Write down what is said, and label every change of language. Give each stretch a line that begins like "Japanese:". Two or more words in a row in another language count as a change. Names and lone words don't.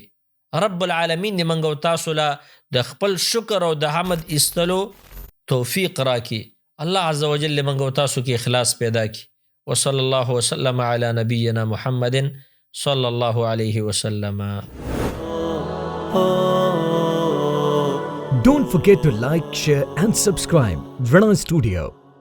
Arabic: رب العالمین
Pashto: دې موږ او تاسو له د خپل شکر او د حمد ایستلو توفیق راکړي.
Arabic: الله عز وجل
Pashto: موږ او تاسو کې اخلاص پیدا کړي.
Arabic: وصلی الله وسلم علی نبینا محمد صلی الله علیه وسلم.
English: Don't forget to like, share and subscribe. Vrana Studio.